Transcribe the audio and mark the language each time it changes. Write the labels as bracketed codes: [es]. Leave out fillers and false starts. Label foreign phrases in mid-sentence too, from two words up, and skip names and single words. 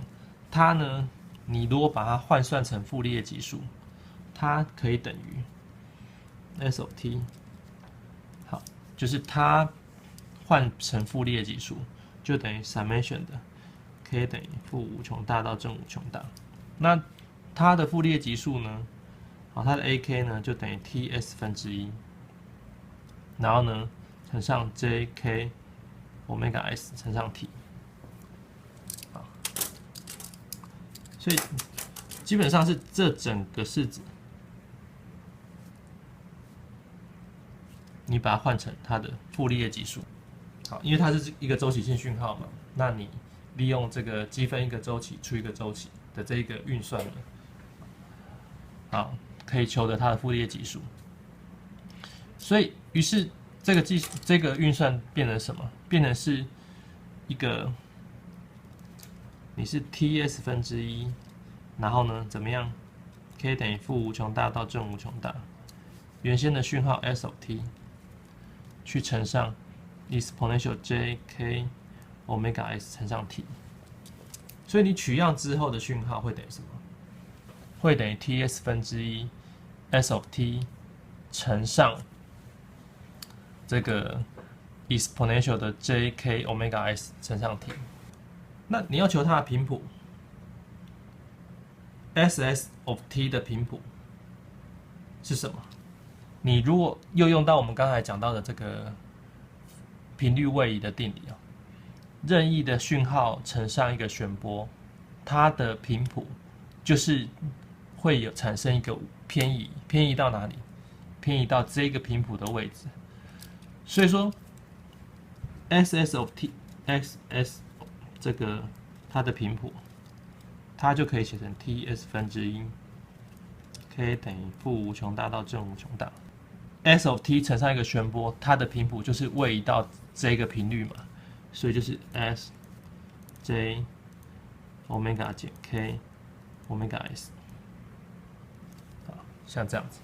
[zh] 它呢，你如果把它換算成傅立葉級數，它可以等於 [en] s of t， [zh] 好，就是它換成傅立葉级數，就等於 summation 的 k 等於負無窮大到正無窮大。那它的傅立葉级數呢，好，它的 ak 呢就等於 ts 分之一，然後呢乘上 [en] jk omega s [zh] 乘上 t， 好，所以基本上是這整個式子，你把它換成它的傅立葉級數，好，因為它是一個週期性訊號嘛，那你利用這個積分一個週期除一個週期的這一個運算呢，好，可以求得它的傅立葉級數，所以於是這個運算變成什麼？變成是一個，你是 ts 分之一，然後呢怎麼樣 ？k 等於負無窮大到正無窮大，原先的訊號 [en] s of t [zh] 去乘上 [en] exponential jk omega s [zh] 乘上 t， 所以你取樣之後的訊號會等於什麼？會等於 ts 分之一 [en] s of t [zh] 乘上這個 exponential 的 [en] jk omega s [zh] 乘上 t。那你要求它的頻譜 [en] ss of t [zh] 的頻譜是什麼？你如果又用到我們剛才講到的這個頻率位移的定理啊，任意的訊號乘上一個旋波，它的頻譜就是會產生一個偏移，偏移到哪裡？偏移到這個頻譜的位置。所以說 ， [en] ss of t， [zh] xs 這個它的頻譜，它就可以寫成 ts 分之一 ，k 等於負無窮大到正無窮大。 [en] s of t [zh] 乘上一個旋波，它的頻譜就是位移到這個頻率嘛，所以就是 [en] s j omega [zh] 減 [en] k omega s， [zh] 好，像這樣子。